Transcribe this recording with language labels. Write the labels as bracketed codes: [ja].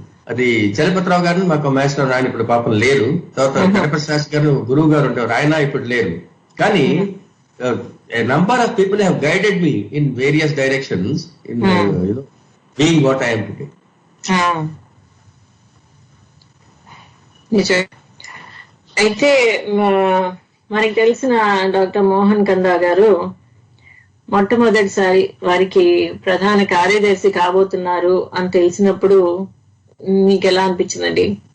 [te] అది చలపతిరావు గారు మాకు మాస్టర్, ఆయన ఇప్పుడు పాపం లేరు. తర్వాత గణపతి శాస్త్రి గారు గురువు గారు ఉంటారు, ఆయన ఇప్పుడు లేరు. కానీ [en] a number of people have guided me in various directions in being what I am today. [te] నిజమే. అయితే మనకి తెలిసిన డాక్టర్ మోహన్ కందా గారు మొట్టమొదటిసారి వారికి ప్రధాన కార్యదర్శి కాబోతున్నారు అని తెలిసినప్పుడు మీకు ఎలా అనిపించిందండి?